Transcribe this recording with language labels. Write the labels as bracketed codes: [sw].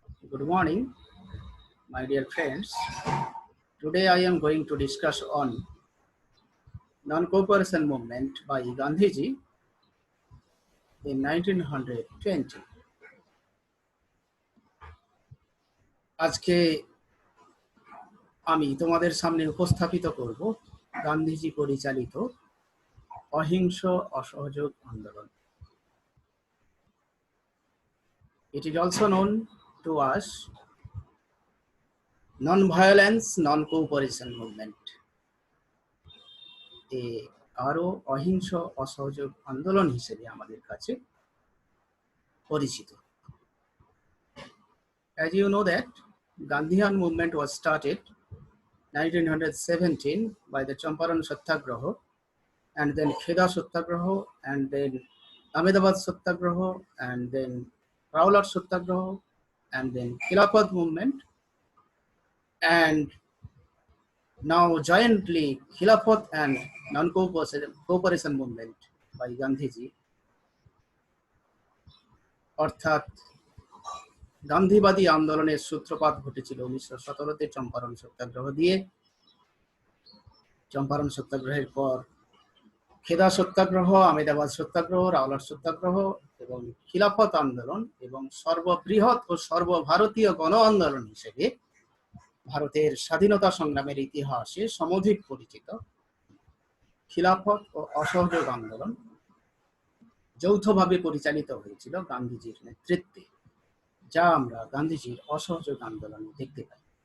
[en] Good morning, my dear friends. Today I am going to discuss on non-cooperation movement by Gandhiji in 1920. [bn] আজকে আমি তোমাদের সামনে উপস্থাপিত করব গান্ধীজি পরিচালিত অহিংস অসহযোগ আন্দোলন। [en] It is also known to us non-violence, non-cooperation movement. [bn] আরো অহিংস অসহযোগ আন্দোলন হিসেবে আমাদের কাছে পরিচিত। [en] As you know that Gandhian movement was started 1917 by the Champaran Satyagraha and then Kheda Satyagraha and then Ahmedabad Satyagraha and then Rowlatt Satyagraha and then Khilafat movement, and now jointly Khilafat and non-cooperation movement by Gandhiji. [bn] অর্থাৎ গান্ধীবাদী আন্দোলনের সূত্রপাত ঘটেছিল 1917-তে চম্পারণ সত্যাগ্রহ দিয়ে। চম্পারণ সত্যাগ্রহের পর খেদা সত্যাগ্রহ, আহমেদাবাদ সত্যাগ্রহ, Rowlatt সত্যাগ্রহ এবং খিলাফত আন্দোলন এবং সর্ববৃহৎ ও সর্বভারতীয় গণ আন্দোলন হিসেবে ভারতের স্বাধীনতা সংগ্রামের ইতিহাসে সমধিক পরিচিত খিলাফত ও অসহযোগ আন্দোলন যৌথভাবে পরিচালিত হয়েছিল গান্ধীজির নেতৃত্বে, যা আমরা গান্ধীজির অসহযোগ আন্দোলনে দেখতে পাই।